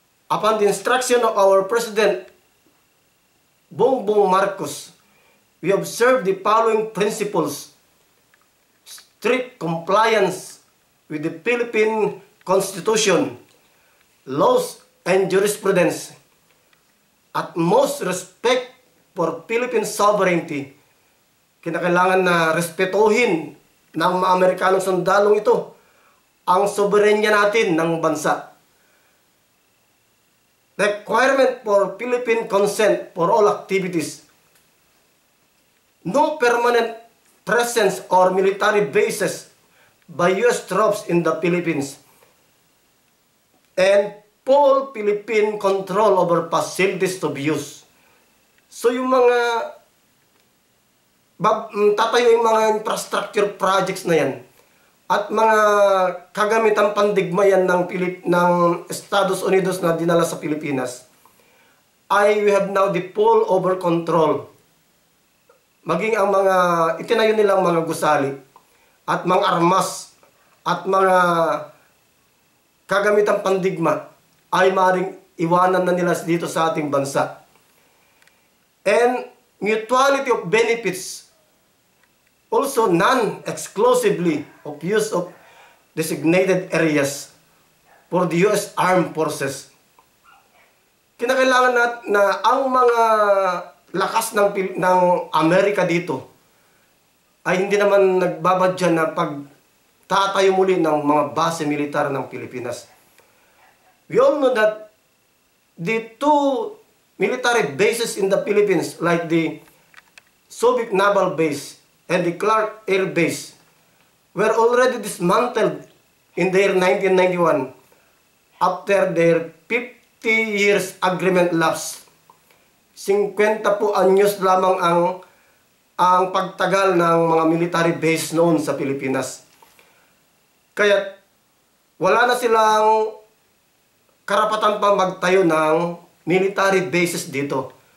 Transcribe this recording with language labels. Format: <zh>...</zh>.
<en>Upon the instruction of our President Bongbong Marcos, we observe the following principles: strict compliance with the Philippine Constitution, laws and jurisprudence, utmost respect for Philippine sovereignty.</en> <tl>Kinakailangan na respetuhin ng mga Amerikanong sundalong ito ang soberenya natin ng bansa.</tl> <en>Requirement for Philippine consent for all activities. No permanent presence or military bases by US troops in the Philippines. And full Philippine control over facilities to be used.</en> <tl>So yung mga tatayo yung mga infrastructure projects na yan at mga kagamitang pandigmayan ng Estados Unidos na dinala sa Pilipinas,</tl> <en>ay we have now the full over control.</en> <tl>Maging ang mga itinayo nilang mga gusali at mga armas at mga kagamitang pandigma ay maring iwanan na nila dito sa ating bansa.</tl> <en>And mutuality of benefits, also non-exclusively of use of designated areas for the U.S. Armed Forces.</en> <tl>Kinakailangan na ang mga lakas ng Amerika dito ay hindi naman nagbabadya na pagtatayo muli ng mga base militar ng Pilipinas.</tl> <en>We all know that the two military bases in the Philippines, like the Subic Naval Base and the Clark Air Base, were already dismantled in the year 1991 after their 50 years agreement lapse.</en> <tl>50 po anyos lamang ang pagtagal ng mga military base noon sa Pilipinas. Kaya wala na silang karapatan pa magtayo ng military bases dito.</tl>